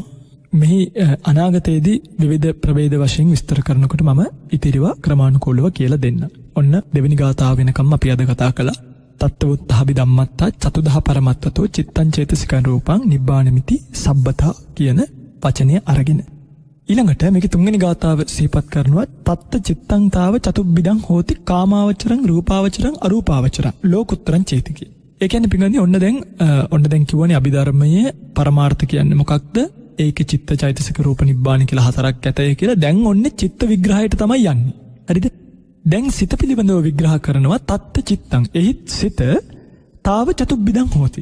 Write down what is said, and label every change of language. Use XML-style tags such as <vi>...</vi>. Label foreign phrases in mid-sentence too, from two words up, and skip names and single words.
<si>මෙහි අනාගතයේදී විවිධ ප්‍රභේද වශයෙන් විස්තර කරනකොට මම ඉතිරිව ක්‍රමානුකූලව කියලා දෙන්න. ඔන්න දෙවෙනි ගාථාව වෙනකම් අපි අද කතා කළා.</si> <pi>තත්ත්වුත්තාභි ධම්මත්තා චතුදහ පරමත්තතෝ චිත්තං චේතසිකං රූපං නිබ්බානමිති සබ්බතා</pi> <si>කියන වචනය අරගෙන ඊළඟට මේකේ තුන්වෙනි ගාථාව සිහිපත් කරනවා.</si> <pi>තත්ත චිත්තං තාව චතුබ්බිදං හෝති කාමාවචරං රූපාවචරං අරූපාවචරං ලෝකුත්තරං චේතිකි.</pi> <si>ඒ කියන්නේ පිටින්ගන්නේ ඔන්න දැන් කියවනේ අභිධර්මයේ පරමාර්ථ කියන්නේ මොකක්ද? ඒකේ චිත්ත චෛතසික රූප නිබ්බාන කියලා හතරක් ඇතයි කියලා. දැන් ඔන්නේ චිත්ත විග්‍රහයට තමයි යන්නේ. හරිද? දැන් සිත පිළිබඳව විග්‍රහ කරනවා.</si> <pi>තත්ත චිත්තං</pi> <si>එහි සිත</si> <pi>තාව චතුබ්බිදං හෝති.</pi>